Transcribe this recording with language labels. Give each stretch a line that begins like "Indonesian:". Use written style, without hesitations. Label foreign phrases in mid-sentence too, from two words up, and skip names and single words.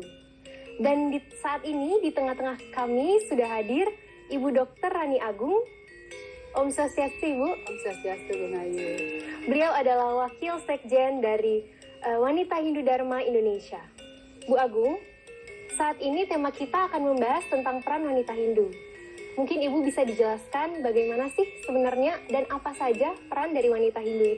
Indonesian: Dan saat ini di tengah-tengah kami sudah hadir Ibu Dr. Rani Agung.
Sanskrit: Om Swastiastu,
Indonesian: Ibu.
Sanskrit: Om Swastiastu,
Indonesian: Bung Ayu. Beliau adalah Wakil Sekjen dari Wanita Hindu Dharma Indonesia. Bu Agung, saat ini tema kita akan membahas tentang peran wanita Hindu. Mungkin Ibu bisa dijelaskan bagaimana sih sebenarnya dan apa saja peran dari wanita Hindu itu?